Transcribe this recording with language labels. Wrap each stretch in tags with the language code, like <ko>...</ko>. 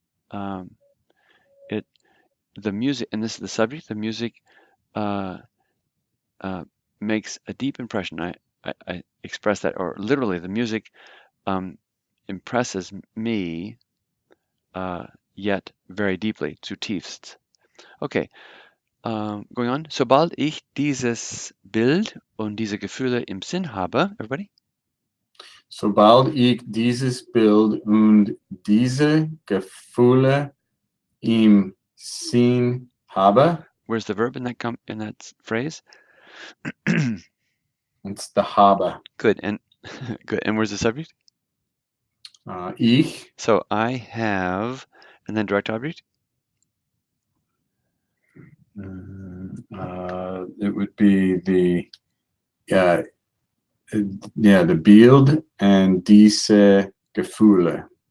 <en>Um, it the music, and this is the subject. The music uh, makes a deep impression. I express that, or literally, the music impresses me yet very deeply. Zutiefst. Okay, going on.</en> <de>Sobald ich dieses Bild und diese Gefühle im Sinn habe,</de> <en>everybody.</en> <de>sobald ich dieses Bild und diese Gefühle im Sinn habe,</de> <en>Where's the verb in that phrase? it's the habe. Good, and good. And where's the subject?</en> <de>Ich,</de> <en>So I have, and then direct object. it would be the uh, the Bild and diese Gefühle.</en>